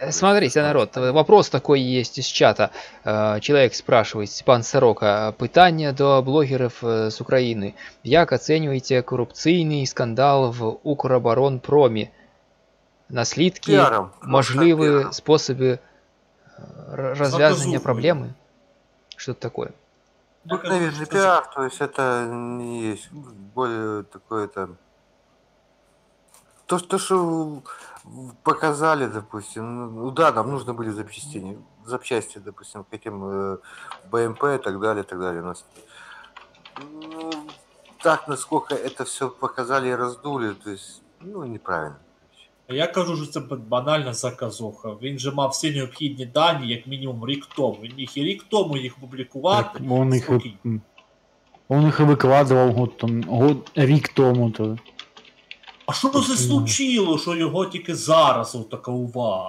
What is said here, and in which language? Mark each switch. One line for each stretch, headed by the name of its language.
Russian: Смотрите, народ, вопрос такой есть из чата. Человек спрашивает, Степан Сорока,
Ukrainian: питання до блогерів з України. Як оцінюєте корупційний скандал в Укроборонпромі? Наслідки, можливі способи розв'язання проблеми?
Russian: Что-то такое. Наверное, пиар, то есть это не есть более такое-то... То, что показали, допустим, да, нам нужны были запчасти, допустим, к этим БМП и так далее, так, насколько это все показали и раздули, то есть, неправильно.
Ukrainian: Я кажу, що це банальна заказуха. Він же мав всі необхідні дані, як мінімум рік тому. Він міг і рік тому їх опублікувати. Он їх викладував рік тому. А що це случило, що його тільки зараз така увага?